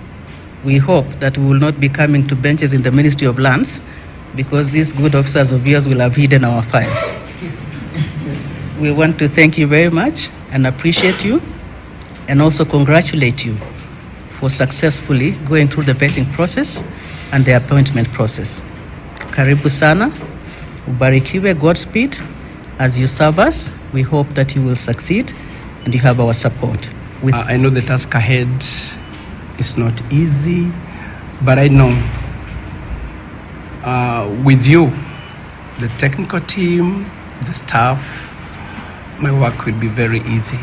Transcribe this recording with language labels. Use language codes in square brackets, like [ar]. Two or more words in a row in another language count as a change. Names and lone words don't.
[en] We hope that we will not be coming to benches in the Ministry of Lands because these good officers of yours will have hidden our files. We want to thank you very much and appreciate you and also congratulate you for successfully going through the vetting process and the appointment process. [sw] Karibu sana, ubarikiwe, Godspeed. [en] As you serve us, we hope that you will succeed and you have our support. I know the task ahead is not easy, but I know with you, the technical team, the staff, my work will be very easy.